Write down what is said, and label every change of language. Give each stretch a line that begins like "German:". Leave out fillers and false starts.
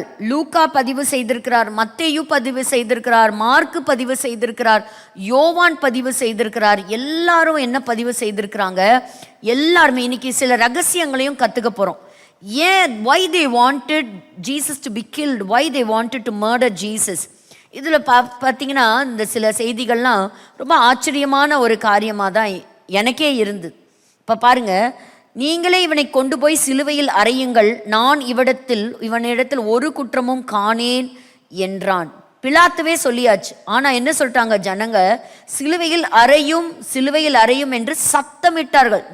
Tamil: லூக்கா பதிவு செய்திருக்கிறார், மத்தேயு பதிவு செய்திருக்கிறார், மார்க்கு பதிவு செய்திருக்கிறார், யோவான் பதிவு செய்திருக்கிறார். எல்லாரும் என்ன பதிவு செய்திருக்கிறாங்க? எல்லாருமே இன்னைக்கு சில ரகசியங்களையும் கற்றுக்க போகிறோம்.
English: ஏன் why they wanted Jesus to be killed, why they wanted to murder Jesus.
Tamil: இதில் பார்த்தீங்கன்னா இந்த சில செய்திகள்லாம் ரொம்ப ஆச்சரியமான ஒரு காரியமாக தான் எனக்கே இருந்தது. இப்போ பாருங்க, நீங்களே இவனை கொண்டு போய் சிலுவையில் அறையுங்கள், நான் இவனிடத்தில் ஒரு குற்றமும் காணேன் என்றான். பிலாத்துவே சொல்லியாச்சு. ஆனால் என்ன சொல்லிட்டாங்க ஜனங்க? சிலுவையில் அறையும் சிலுவையில் அறையும் என்று சத்தமிட்டார்கள்.